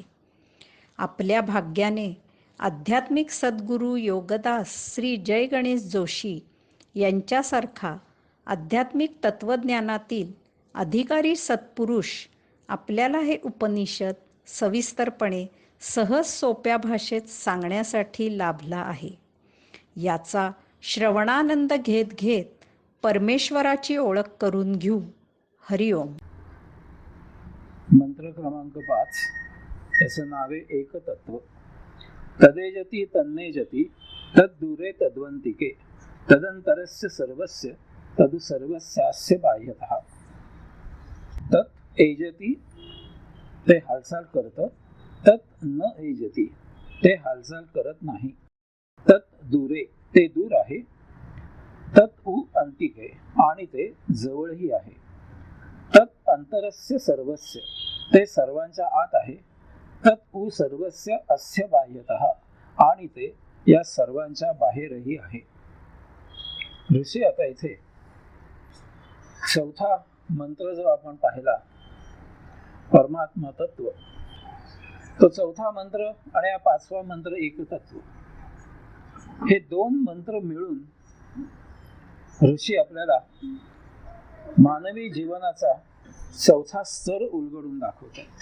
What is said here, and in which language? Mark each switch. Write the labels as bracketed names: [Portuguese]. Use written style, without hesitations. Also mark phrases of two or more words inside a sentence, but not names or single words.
[Marathi] आपल्या भाग्याने आध्यात्मिक सद्गुरू योगदास श्री जय गणेश जोशी यांच्यासारखा आध्यात्मिक तत्त्वज्ञानातील अधिकारी सत्पुरुष आपल्याला हे उपनिषद सविस्तरपणे सहज सोप्या भाषेत सांगण्यासाठी लाभला आहे. याचा श्रवणानंद घेत घेत परमेश्वराची ओळख करून घेऊ. हरिओम. मंत्र क्रमांक 5. याचं नाव आहे एकतत्व. [Sanskrit] तदेजती तन्नेजती तद्दूरे तद्वंतिके तदंतरस्य सर्वस्य तदु सर्वस्यास्य बाह्यतः. तत् एजती [Marathi] ते हालचाल करतं, [Sanskrit] तत् न एजती [Marathi] ते हालचाल करत नाही. [Sanskrit] तत् दूरे [Marathi] ते दूर आहे, [Sanskrit] तत् उ अंतिके [Marathi] आणि ते जवळही आहे. [Sanskrit] तत् अंतरस्य सर्वस्य [Marathi] ते सर्वांच्या आत आहे. [Sanskrit] तत् उ सर्वस्य अस्य बाह्यतः [Marathi] आणि ते या सर्वांच्या बाहेरही आहे. ऋषी आता इथे चौथा मंत्र जो आपण पाहिला, परमात्मा तत्व, तो चौथा मंत्र आणि हा पाचवा मंत्र एकतत्व, हे दोन मंत्र मिळून ऋषी आपल्याला मानवी जीवनाचा चौथा स्तर उलगडून दाखवतात.